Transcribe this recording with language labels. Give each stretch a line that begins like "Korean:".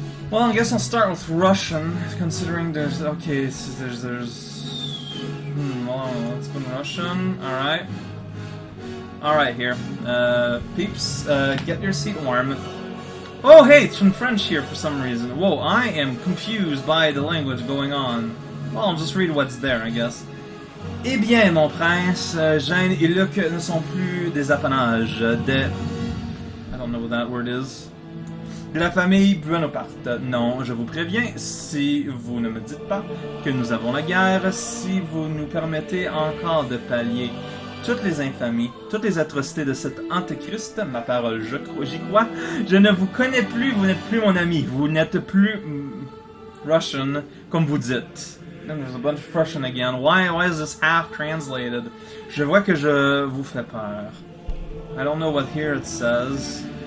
English: Well, I guess I'll start with Russian, considering there's, okay, so there's well, it's been Russian. Alright. Alright, here. Peeps, get your seat warm. Oh, hey, it's from French here for some reason. Whoa, I am confused by the language going on. Well, I'll just read what's there, I guess.
French: Eh bien, mon prince, Gênes et Luc ne sont plus des apanages de...
English: I don't know what that word is.
French: De la famille Bonaparte. Non, je vous préviens, si vous ne me dites pas que nous avons la guerre, si vous nous permettez encore de pallier toutes les infamies, toutes les atrocités de cet antéchrist, ma parole, j'y crois, je ne vous connais plus, vous n'êtes plus mon ami, vous n'êtes plus Russian, comme vous dites.
English: Then there's a bunch of Russian again. Why is this half translated?
French: Je vois que je vous fais peur.
English: I don't know what here it says.